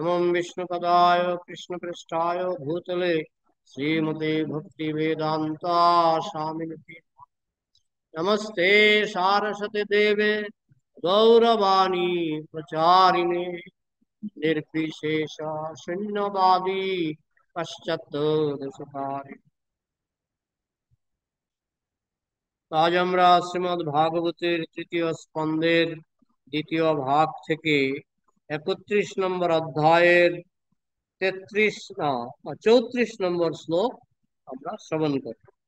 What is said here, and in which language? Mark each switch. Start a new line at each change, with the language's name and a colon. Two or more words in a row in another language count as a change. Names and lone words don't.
Sanskrit: विष्णुपदाय कृष्णपृष्ठाय भूतले श्रीमते भक्ति वेदांता स्वामिनिते नमस्ते सारस्वती देवे गौरवाणी प्रचारिणे निर्विशेष शून्यवादी पश्चात् देशकारि।
Bangla: আজ আমরা শ্রীমদ্ ভাগবতের তৃতীয় স্কন্ধের দ্বিতীয় ভাগ থেকে 31 নম্বর অধ্যায়ের 34 নম্বর শ্লোক আমরা শ্রবণ করি।